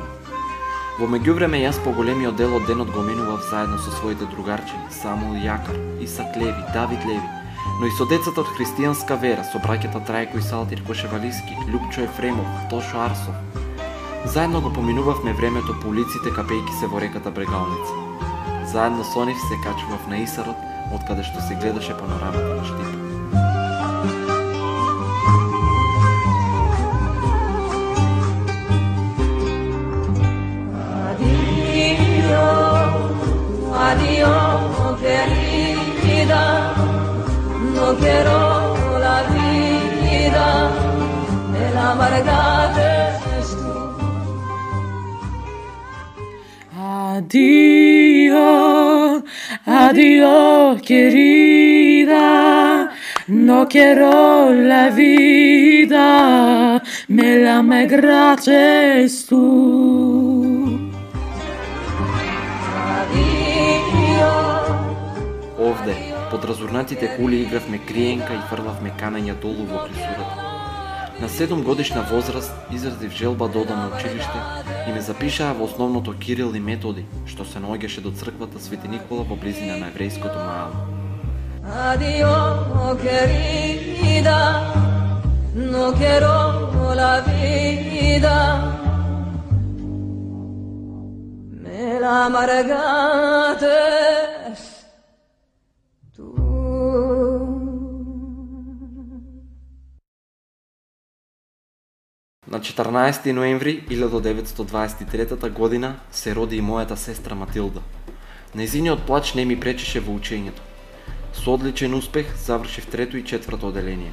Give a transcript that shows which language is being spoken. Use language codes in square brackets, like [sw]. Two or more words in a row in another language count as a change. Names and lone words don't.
[mk] Во меѓувреме јас по големиот дел од денот го минував заедно со своите другарчини Самуил Јакар, Исак Леви, Давид Леви, но и со децата од христијанска вера, со браќата Трајко и Салтир Кошевалиски, Лјупчо Ефремов, Тошо Арсов. Заедно го поминувавме времето по улиците капејки се во реката Брегалница. Заедно со нив се качував на Исарот, од каде што се гледаше панорамата на Штип. [lad] Adiós, querida, no quiero la vida, me la amargaste Addio, addio querida, no quiero la vida, me la me gratis tú. [mk] Овде, под разорнатите кули игравме криенка и фрлавме канања долу во клисурата. На 7-годишна возраст изразив желба да одам на училиште и ме запишаа во основното Кирил и Методи, што се наоѓаше до црквата Свети Никола во близина на еврејското маало. [lad] Addio querida, no quiero la vida, me la amargates tú. [mk] На 14 ноември 1923 година се роди и мојата сестра Матилда. Нејзиниот плач не ми пречеше во учењето. Со одличен успех завршив трето и четврто оделение.